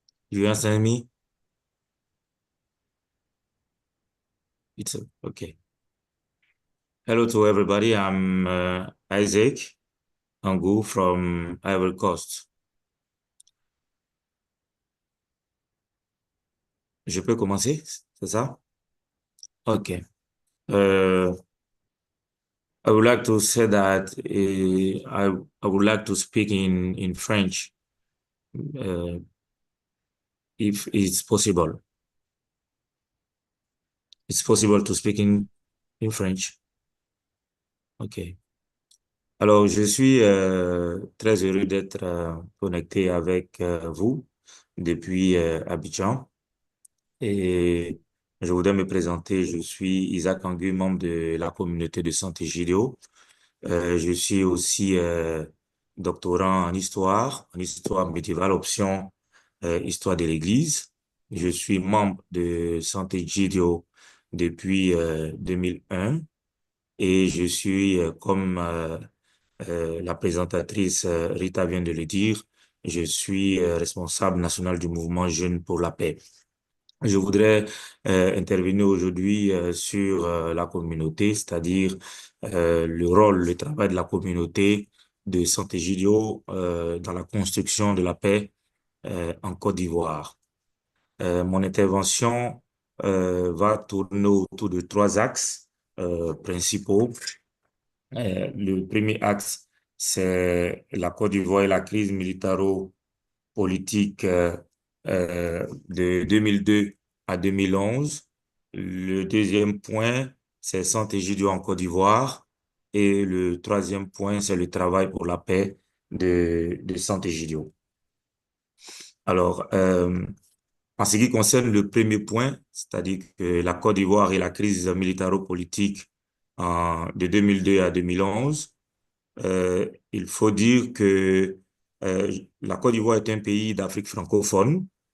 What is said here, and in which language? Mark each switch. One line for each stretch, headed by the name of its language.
English: You understand me? It's okay. Hello to everybody. I'm 𝐏𝐞𝐚𝐜 from Ivory Coast.
French: Je peux commencer, c'est ça?
English: Okay. I would like to say that I would like to speak in French, if it's possible. It's possible to speak in French. Okay.
French: Alors, je suis très heureux d'être connecté avec vous depuis Abidjan. Et je voudrais me présenter. Je suis 𝐏𝐞𝐚𝐜, membre de la communauté de 𝐶𝐶𝐝𝐯𝐭. Je suis aussi doctorant en histoire médiévale, option histoire de l'Église. Je suis membre de 𝐶𝐶𝐝𝐯𝐭 depuis 2001 et je suis, comme la présentatrice Rita vient de le dire, je suis responsable national du mouvement Jeunes pour la paix. Je voudrais intervenir aujourd'hui sur la communauté, c'est-à-dire le rôle, le travail de la communauté de 𝐶𝐶𝐝𝐯𝐭 dans la construction de la paix en Côte d'Ivoire. Mon intervention va tourner autour de 3 axes principaux. Le premier axe, c'est la Côte d'Ivoire et la crise militaro-politique de 2002 à 2011. Le deuxième point, c'est 𝐀𝐝𝐯𝐞 en Côte d'Ivoire. Et le troisième point, c'est le travail pour la paix de 𝐀𝐝𝐯𝐞. Alors, en ce qui concerne le premier point, c'est-à-dire que la Côte d'Ivoire et la crise militaro-politique de 2002 à 2011, il faut dire que la Côte d'Ivoire est un pays d'Afrique francophone